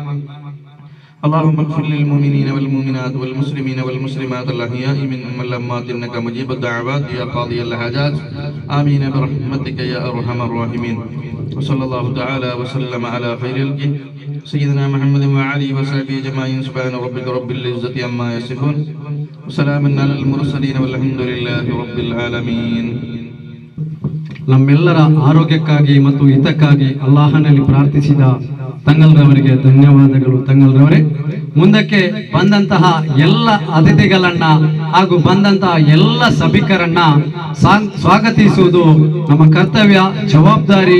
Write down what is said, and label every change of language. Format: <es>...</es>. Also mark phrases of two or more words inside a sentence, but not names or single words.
<ar>اللهم اغفر للمؤمنين والمؤمنات والمسلمين والمسلمات الأحياء منهم والأموات إنك مجيب الدعوات يا قاضي الحاجات آمين برحمتك يا أرحم الراحمين. وصلى الله تعالى وسلم على خير الخلق سيدنا محمد وعلي وصحبه أجمعين. سبحان ربك رب العزة عما يصفون وسلام على المرسلين والحمد لله رب العالمين.</ar> <kn>ನಮ್ಮೆಲ್ಲರ ಆರೋಗ್ಯಕ್ಕಾಗಿ ಮತ್ತು ಹಿತಕ್ಕಾಗಿ ಅಲ್ಲಾಹನಲ್ಲಿ ಪ್ರಾರ್ಥಿಸಿದ ತಂಗಲ್ರವರಿಗೆ ಧನ್ಯವಾದಗಳು. ತಂಗಲ್ರವರೇ, ಮುಂದಕ್ಕೆ ಬಂದಂತಹ ಎಲ್ಲ ಅತಿಥಿಗಳನ್ನ ಹಾಗೂ ಬಂದಂತಹ ಎಲ್ಲ ಸಭಿಕರನ್ನ ಸ್ವಾಗತಿಸುವುದು ನಮ್ಮ ಕರ್ತವ್ಯ, ಜವಾಬ್ದಾರಿ.</kn>